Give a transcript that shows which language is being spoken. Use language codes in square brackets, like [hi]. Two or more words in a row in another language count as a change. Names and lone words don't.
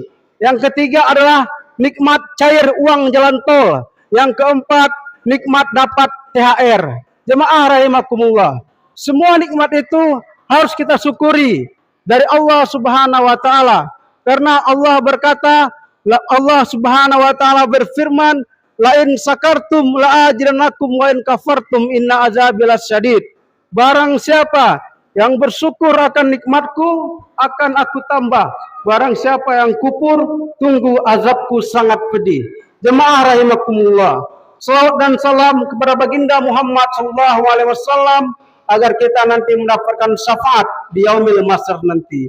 [id] Yang ketiga adalah nikmat cair uang jalan tol. Yang keempat, nikmat dapat THR. Jemaah rahimakumullah. Semua nikmat itu harus kita syukuri dari Allah [ar] سبحانه وتعالى. [id] Karena Allah berkata, Allah [ar] سبحانه وتعالى [id] berfirman, [ar] لئن شكرتم لأجرنكم وإن كفرتم إن عذابي لشديد. [id] Barang siapa yang bersyukur akan nikmatku, akan aku tambah. Barang siapa yang kufur, tunggu azabku sangat pedih. Jemaah rahimakumullah. Salawat dan salam kepada baginda Muhammad [ar] صلى الله عليه وسلم [id] agar kita nanti mendapatkan syafaat di [ar] يوم المحشر [id] nanti.